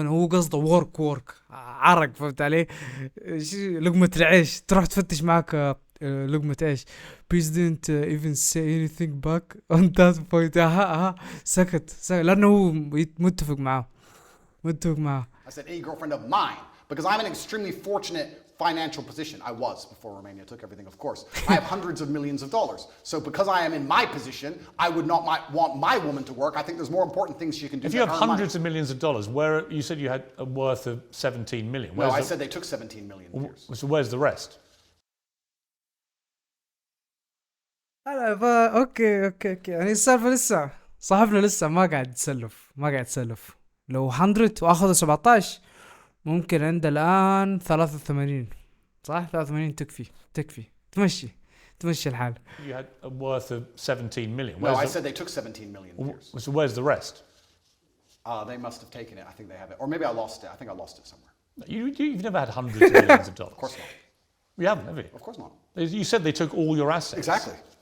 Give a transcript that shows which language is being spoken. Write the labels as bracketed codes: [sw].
[ar] هو قصده work عرق فهمت علي؟ لقمة العيش تروح تفتش معك لقمة عيش. [en] Please didn't even say anything back on that point. [ar] سكت لأنه هو متفق معاه. [en] I said any girlfriend of mine because I'm in an extremely fortunate financial position. I was before Romania took everything, of course. I have hundreds of millions of dollars. So because I am in my position, I would not want my woman to work. I think there's more important things she can do. If you have hundreds of millions of dollars, where you said you had a worth of 17 million. No, I said they took 17 million. So where's the rest? [ar] اوكي يعني السالفة لسه صاحبنا لسه ما قاعد يتسلف. لو 100 واخذ 17 ممكن عنده الان 83 صح؟ 83 تكفي تمشي الحال. [en] You had a worth of 17 million. No, I said they took 17 million. Piers. So where's the rest? They must have taken it. I think they have it. Or maybe I lost it. I think I lost it somewhere. You've never had hundreds of millions of dollars. Of course not. You haven't, have you? Of course not. You said they took all your assets. Exactly.